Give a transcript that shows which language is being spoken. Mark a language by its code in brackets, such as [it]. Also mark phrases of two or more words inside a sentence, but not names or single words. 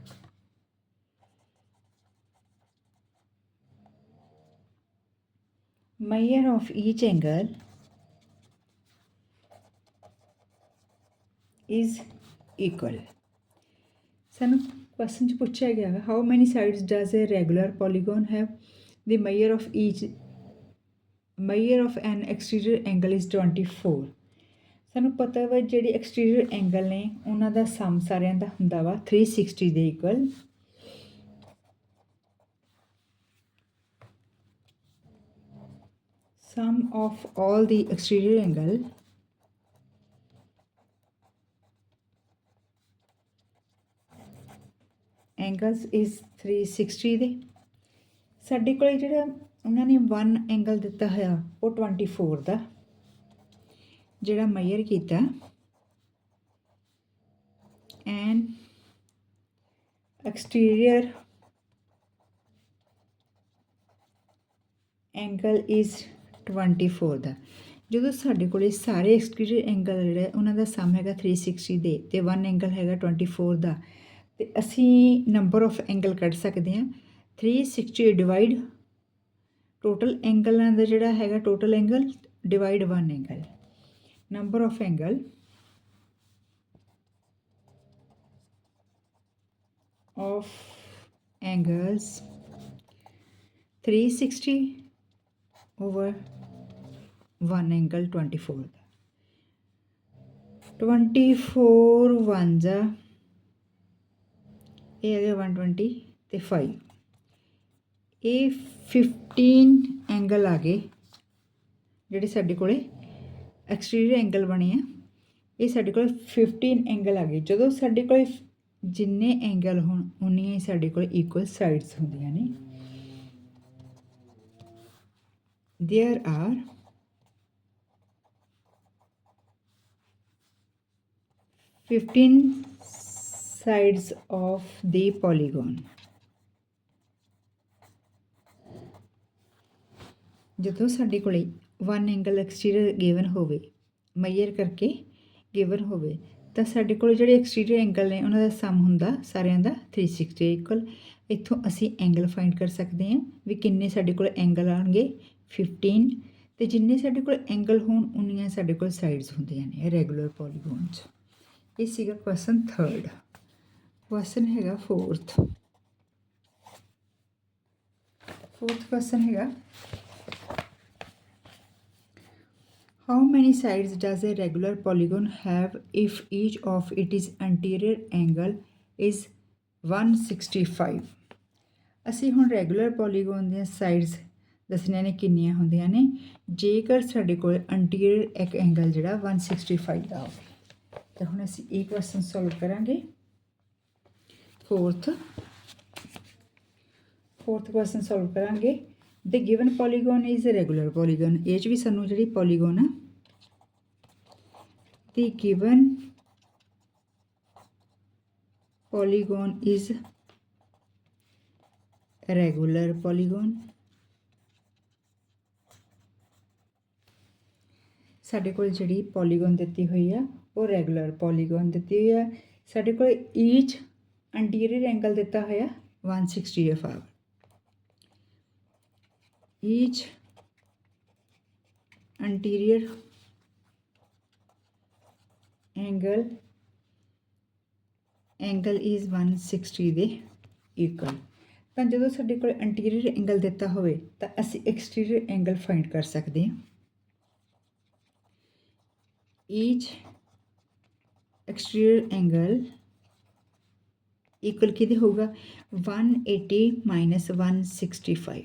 [en] measure of each angle is equal। [pa] ਸਾਨੂੰ ਕੁਐਸਚਨ 'ਚ ਪੁੱਛਿਆ ਗਿਆ ਹੈ [en] how many sides does a regular polygon have the measure of an exterior angle is 24. [pa] ਸਾਨੂੰ ਪਤਾ ਵਾ ਜਿਹੜੇ [en] exterior angle [pa] ਨੇ ਉਹਨਾਂ ਦਾ ਸਮ ਸਾਰਿਆਂ ਦਾ ਹੁੰਦਾ ਵਾ 360 ਦੇ ਇਕੁਅਲ। [en] sum of all the exterior angles is 360 ਦੇ। [pa] ਸਾਡੇ ਕੋਲ ਜਿਹੜਾ ਉਹਨਾਂ ਨੇ 1 ਐਂਗਲ ਦਿੱਤਾ ਹੋਇਆ ਉਹ 24 ਦਾ ਜਿਹੜਾ ਮੇਜਰ ਕੀਤਾ [en] and exterior angle is 24 [pa] ਦਾ। ਜਦੋਂ ਸਾਡੇ ਕੋਲ ਸਾਰੇ [en] exterior angle [pa] ਜਿਹੜੇ ਉਹਨਾਂ ਦਾ ਸਮ ਹੈਗਾ 360 ਦੇ ਤੇ 1 ਐਂਗਲ ਹੈਗਾ 24 ਦਾ, ਤੇ ਅਸੀਂ [en] number of angle [pa] ਕੱਢ ਸਕਦੇ ਹਾਂ। 360 [en] divide total [pa] ਐਂਗਲਾਂ ਦਾ ਜਿਹੜਾ ਹੈਗਾ [en] total angle divide 1 angle. number of angle of angles 360 over 1 angle 24 ਦਾ। [pa] 24 1 ਜਾ ਇਹ ਹੈਗਾ 120 ਤੇ 5 ਇਹ 15 ਐਂਗਲ ਆ ਗਏ ਜਿਹੜੇ ਸਾਡੇ ਕੋਲੇ [en] exterior angle [pa] ਬਣੇ ਆ। ਇਹ ਸਾਡੇ ਕੋਲ 15 ਐਂਗਲ ਆ ਗਏ। ਜਦੋਂ ਸਾਡੇ ਕੋਲ ਜਿੰਨੇ ਐਂਗਲ ਹੋਣ ਉਨੀਆਂ ਹੀ ਸਾਡੇ ਕੋਲ [en] equal sides [pa] ਹੁੰਦੀਆਂ ਨੇ। [en] there are 15 sides of the polygon। [pa] ਜਦੋਂ ਸਾਡੇ ਕੋਲ 1 [en] angle exterior given [pa] ਹੋਵੇ ਮੇਜਰ ਕਰਕੇ ਗਿਵਨ ਹੋਵੇ ਤਾਂ ਸਾਡੇ ਕੋਲ ਜਿਹੜੇ [en] exterior angle [pa] ਨੇ ਉਹਨਾਂ ਦਾ ਸਮ ਹੁੰਦਾ ਸਾਰਿਆਂ ਦਾ 360 ਇਕੁਅਲ। ਇੱਥੋਂ ਅਸੀਂ [en] angle find [pa] ਕਰ ਸਕਦੇ ਹਾਂ ਵੀ ਕਿੰਨੇ ਸਾਡੇ ਕੋਲ ਐਂਗਲ ਆਉਣਗੇ 15, ਤੇ ਜਿੰਨੇ ਸਾਡੇ ਕੋਲ ਐਂਗਲ ਹੋਣ ਉਨੀਆਂ ਸਾਡੇ ਕੋਲ ਸਾਈਡਸ ਹੁੰਦੀਆਂ ਨੇ [en] regular polygon [pa] 'ਚ। ਇਹ ਸੀਗਾ ਕੁਐਸਚਨ 3rd। ਕੁਐਸਚਨ ਹੈਗਾ 4th ਕੁਐਸਚਨ ਹੈਗਾ [en] how many sides does a regular polygon have if each of its anterior angle is 165। [pa] ਅਸੀਂ ਹੁਣ [en] regular polygon [pa] ਦੀਆਂ ਸਾਈਡਸ ਦੱਸਣੀਆਂ ਨੇ ਕਿੰਨੀਆਂ ਹੁੰਦੀਆਂ ਨੇ ਜੇਕਰ ਸਾਡੇ ਕੋਲ ਅੰਟੀਰੀਅਰ ਇੱਕ ਐਂਗਲ ਜਿਹੜਾ 165 ਦਾ ਹੋਵੇ। ਤਾਂ ਹੁਣ ਅਸੀਂ ਇਹ [en] question solve [pa] ਕਰਾਂਗੇ। 4th [en] question solve [pa] ਕਰਾਂਗੇ। [en] The given polygon is a regular polygon। [pa] ਇਹ 'ਚ ਵੀ ਸਾਨੂੰ ਜਿਹੜੀ ਪੋਲੀਗਨ ਆ [en] the given polygon is a regular polygon। [pa] ਸਾਡੇ ਕੋਲ ਜਿਹੜੀ ਪੋਲੀਗਨ ਦਿੱਤੀ ਹੋਈ ਆ ਉਹ [en] regular polygon [pa] ਦਿੱਤੀ ਹੋਈ ਆ। ਸਾਡੇ ਕੋਲ [en] each anterior angle [pa] ਦਿੱਤਾ ਹੋਇਆ 165। [en] each anterior angle angle is 160 ਦੇ ਇਕੁਅਲ। [pa] ਤਾਂ ਜਦੋਂ ਸਾਡੇ ਕੋਲ [en] interior angle [pa] ਦਿੱਤਾ ਹੋਵੇ ਤਾਂ ਅਸੀਂ [en] exterior angle find [pa] ਕਰ ਸਕਦੇ ਹਾਂ। [en] each exterior angle equal [pa] ਕਿਹਦੇ ਹੋਊਗਾ 180 ਮਾਈਨਸ 165।